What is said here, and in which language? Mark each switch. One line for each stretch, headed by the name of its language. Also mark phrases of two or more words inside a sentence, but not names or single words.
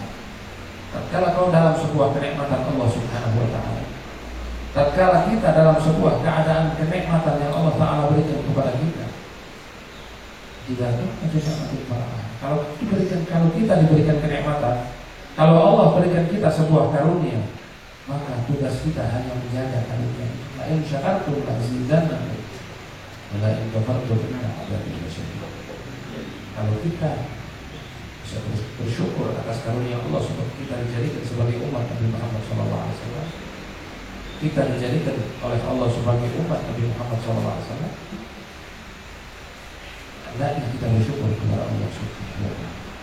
Indonesian: Tatkala kau dalam sebuah kenikmatan Allah
Arabic: سبحانه وتعالى,
Indonesian: tatkala kita dalam sebuah keadaan kenikmatan yang
Arabic: الله تعالى
Indonesian: berikan kepada kita, tidak
Arabic: كنت في نعمة فرح.
Indonesian: Kalau kita diberikan kenikmatan, kalau Allah berikan kita sebuah karunia, maka tugas kita hanya menjaga karunia.
Arabic: لئن شكرتم لأزيدنكم ولئن كفرتم إن عذابي لشديد.
Indonesian: Kalau kita bisa bersyukur atas karunia Allah sebab kita dijadikan sebagai umat Nabi Muhammad SAW, kita dijadikan oleh Allah sebagai umat Nabi Muhammad SAW, hendaknya kita bersyukur kepada Allah
Arabic: سبحانه وتعالى.